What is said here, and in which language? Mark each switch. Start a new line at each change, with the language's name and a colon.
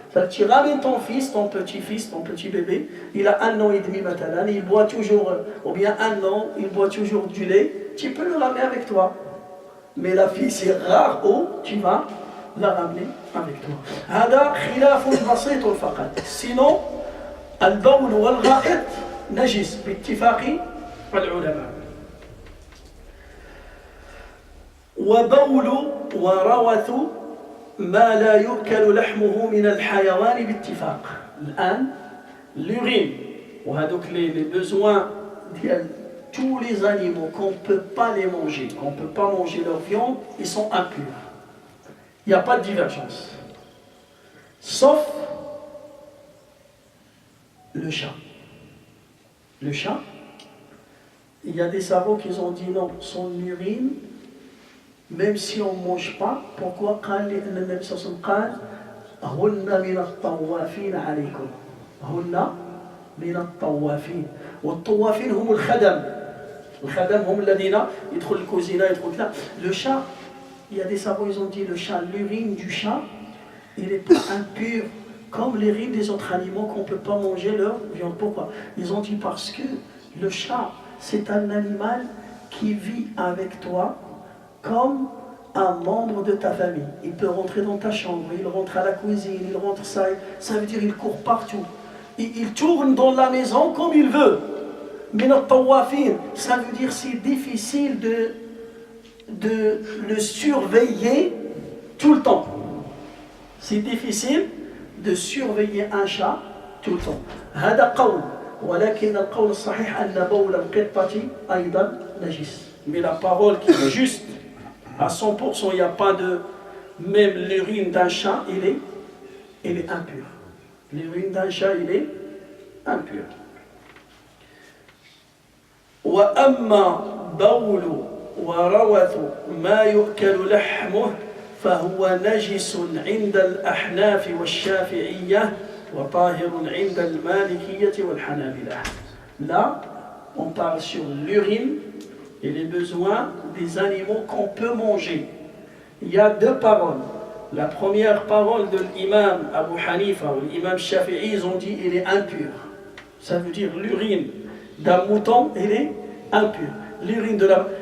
French: Tu ramènes ton fils, ton petit-fils, ton petit bébé, il a 1 an et demi maintenant, il boit toujours, ou bien 1 an, il boit toujours du lait, tu peux le ramener avec toi. Mais la fille, c'est rare où tu vas la ramener avec toi.
Arabic: هذا خلاف بسيط فقط.
French: Sinon,
Arabic: البول والغائط نجس باتفاق العلماء. وبول وروث ما لا يؤكل لحمه من الحيوان باتفاق. الآن
French: l'urine
Arabic: وهذوك
French: les besoins
Arabic: ديال
French: tous les animaux qu'on ne peut pas les manger, qu'on ne peut pas manger leur viande, ils sont impurs. Il n'y a pas de divergence. Sauf le chat. Le chat, il y a des savants qui ont dit non, son urine, même si on ne mange pas, pourquoi
Arabic: قال لأن النبي صلى الله عليه وسلم قال هن من الطوافين عليكم هن من الطوافين والطوافين هم الخدم الخدم هم الذين يدخل الكوزينة يدخل
French: là. Le chat, il y a des savants, ils ont dit le chat, l'urine du chat, il est pas impur comme l'urine des autres animaux qu'on ne peut pas manger leur viande. Pourquoi? Ils ont dit parce que le chat, c'est un animal qui vit avec toi comme un membre de ta famille. Il peut rentrer dans ta chambre, il rentre à la cuisine, il rentre ça veut dire il court partout. Il tourne dans la maison comme il veut. Mais notre tawafin, ça veut dire c'est difficile de le surveiller tout le temps. C'est difficile de surveiller un chat tout le temps.
Arabic: هذا قول ولكن القول الصحيح أن بول القطة أيضا نجس.
French: Mais la parole qui est juste à 100%, il n'y a pas de... Même l'urine d'un chat, il est impur. L'urine d'un chat, il est impur.
Arabic: وأما بول وروث ما يؤكل لحمه فهو نجس عند الأحناف والشافعية وطاهر عند المالكية والحنابلة.
French: Là, on parle sur l'urine et les besoins des animaux qu'on peut manger. Il y a 2 paroles. La première parole de l'imam Abu Hanifa ou l'imam Shafi'i, ils ont dit il est impur. Ça veut dire l'urine d'un mouton, il est impur. L'urine de la...